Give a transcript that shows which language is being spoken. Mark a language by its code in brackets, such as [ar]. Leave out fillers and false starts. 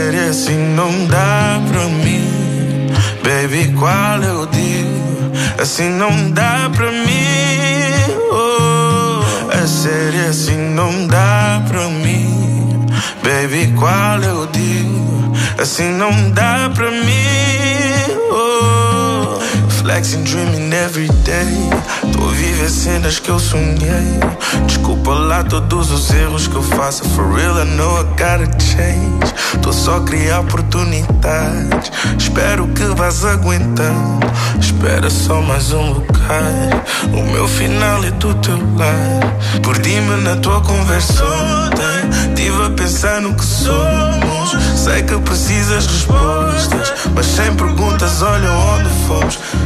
[pt] Se não dá pra mim, baby, qual eu digo? Se não dá pra mim, oh. É sério, se não dá pra mim, baby, qual eu digo? Se não dá pra mim, oh. [en] Flexing, dreaming every day. [pt] Tô vivendo cenas que eu sonhei. Desculpa lá todos os erros que eu faço. [en] For real, I know I gotta change. [pt] Tô só criando oportunidades. Espero que vás aguentando. Espera só mais um bocado. O meu final é do teu lado. Perdi-me na tua conversa ontem. Tive a pensar no que somos. Sei que precisas respostas, mas sem perguntas, olha onde fomos.